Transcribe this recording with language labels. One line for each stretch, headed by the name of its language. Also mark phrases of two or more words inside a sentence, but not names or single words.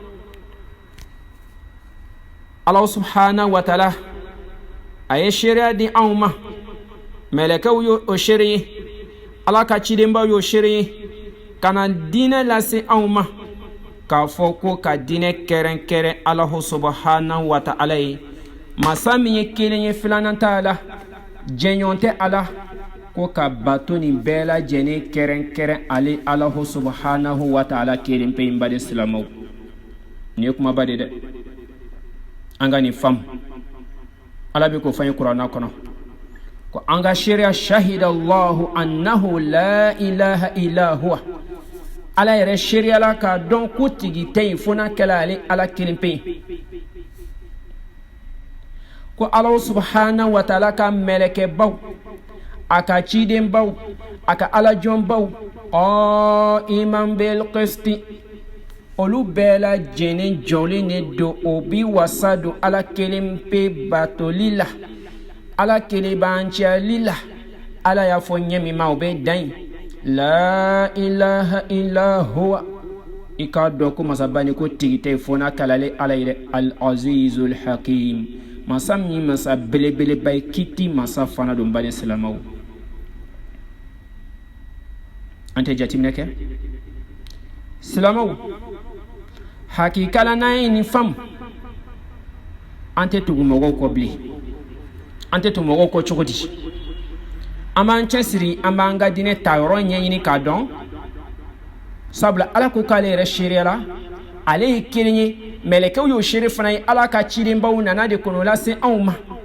Bambara: ala
Arabic: سبحانه وتعالى
Bambara: a ye shariya di anw ma, mɛlɛkɛw y'o seere, ala ka cidenbaw y'o seere, ka na diinɛ lase anw ma, k'a fɔ ko ka diinɛ kɛrɛnkɛrɛn
Arabic: الله سبحانه وتعالى
Bambara: ye, masa min ye kelen ye, filanan t'a la, jɛɲɔgɔn tɛ a la, ko ka bato nin bɛɛ lajɛlen kɛrɛnkɛrɛn ale
Arabic: الله سبحانه وتعالى
Bambara: kelen pe. baden silamɛw, nin ye kumaba de dɛ, an ka nin faamu. ala bɛ k'o fɔ an ye kuranɛ kɔnɔ ko an ka shariya
Arabic: شهد الله أنه لا إله إلا هو,
Bambara: ala yɛrɛ shariya la k'a dɔn ko tigi tɛ yen fo n'a kɛla ale ala kelen pe. ko ala
Arabic: سبحانه وتعالى
Bambara: ka mɛlɛkɛbaw, a ka cidenbaw, a ka alajɔnbaw,
Arabic: قائما بالقسط,
Bambara: olu bɛɛ lajɛlen jɔlen de don, o bi wasa don ala kelen pe batoli la, ala kelebanciyali la. ala y'a fɔ ɲɛ min ma o bɛ dan yen,
Arabic: لا إله إلا هو,
Bambara: i k'a dɔn ko masabani ko tigi tɛ fo n'a kalale ala ye dɛ,
Arabic: العزيز الحكيم,
Bambara: masa min masa belebeleba ye, kiti masa fana don. baden silamɛw, an tɛ jateminɛ kɛ silamɛw, hakikala n'an ye nin faamu, an tɛ tugu mɔgɔw kɔ bilen. an tɛ tugu mɔgɔw kɔ cogo di? an b'an cɛsiri, an b'an ka diinɛ ta yɔrɔ ɲɛɲini k'a dɔn, sabula ala ko k'ale yɛrɛ seereya la, ale ye kelen ye, mɛlɛkɛw y'o seere fana ye, ala ka cidenbaw nana de kɔnɔ lase anw ma.